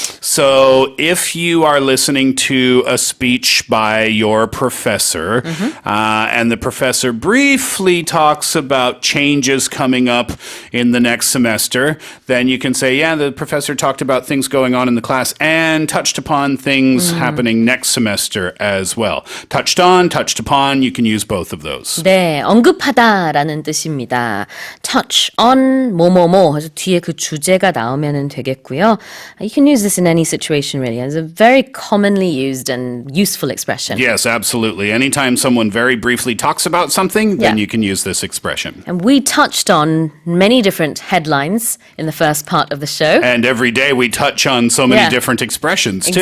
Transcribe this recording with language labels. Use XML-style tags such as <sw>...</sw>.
<en>So if you are listening to a speech by your professor, and the professor briefly talks about changes coming up in the next semester, then you can say, yeah, the professor talked about things going on in the class and touched upon things happening next semester as well. Touched upon, you can use both of those.</en> <ko>네, 언급하다라는 뜻입니다. touch on 뭐뭐뭐 그래서 뒤에 그 주제가 나오면은 되겠고요.</ko> <en>You can use this in any situation really. It's a very commonly used and useful expression. Yes, absolutely. Anytime someone very briefly talks about something, then you can use this expression. And we touched on many different headlines in the first part of the show. And every day we touch on so many different expressions too.</en>